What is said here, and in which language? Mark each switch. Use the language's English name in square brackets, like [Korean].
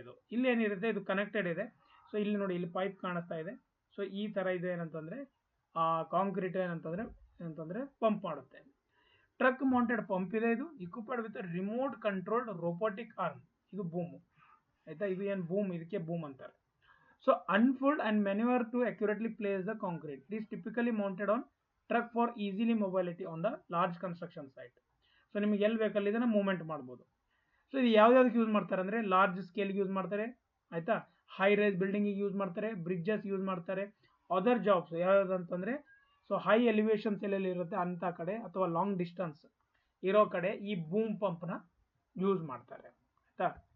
[Kannada] ಇದು ಇಲ್ಲಿ ಏನಿರುತ್ತೆ, ಇದು ಕನೆಕ್ಟೆಡ್ ಇದೆ. ಸೊ ಇಲ್ಲಿ ನೋಡಿ, ಇಲ್ಲಿ ಪೈಪ್ ಕಾಣಿಸ್ತಾ ಇದೆ. ಸೊ ಈ ತರ ಇದೆ ಏನಂತಂದ್ರೆ, ಕಾಂಕ್ರೀಟ್ ಏನಂತಂದ್ರೆ ಪಂಪ್ ಮಾಡುತ್ತೆ. ಟ್ರಕ್ ಮೌಂಟೆಡ್ ಪಂಪ್ ಇದೆ. ಇದು [English] Equipped with remote controlled robotic arm. [Kannada] ಇದು ಬೂಮ್, ಆಯ್ತಾ. ಇದು ಏನ್ ಬೂಮ್, ಇದಕ್ಕೆ ಬೂಮ್ ಅಂತಾರೆ. [English] So unfold and maneuver to accurately place the concrete. It is typically mounted on truck for easily mobility on the large construction site. [Kannada] So ನಿಮಗೆ ಎಲ್ಲಿ ಬೇಕಲ್ಲಿ ಇದನ್ನ ಮೂವ್ಮೆಂಟ್ ಮಾಡ್ಬೋದು. ಸೊ ಇದು ಯಾವ್ದಾವ್ದಕ್ಕೆ ಯೂಸ್ ಮಾಡ್ತಾರೆ ಅಂದರೆ ಲಾರ್ಜ್ ಸ್ಕೇಲ್ಗೆ ಯೂಸ್ ಮಾಡ್ತಾರೆ, ಆಯ್ತಾ, ಹೈ ರೈಸ್ ಬಿಲ್ಡಿಂಗಿಗೆ ಯೂಸ್ ಮಾಡ್ತಾರೆ, ಬ್ರಿಡ್ಜಸ್ ಯೂಸ್ ಮಾಡ್ತಾರೆ. ಅದರ್ ಜಾಬ್ಸ್ ಯಾವ್ಯಾವ್ದು ಅಂತಂದರೆ ಸೊ ಹೈ ಎಲಿವೇಶನ್ಸ್ ಎಲ್ಲೆಲ್ಲಿ ಇರುತ್ತೆ ಅಂಥ ಕಡೆ ಅಥವಾ ಲಾಂಗ್ ಡಿಸ್ಟೆನ್ಸ್ ಇರೋ ಕಡೆ ಈ ಬೂಮ್ ಪಂಪ್ನ ಯೂಸ್ ಮಾಡ್ತಾರೆ, ಆಯ್ತಾ.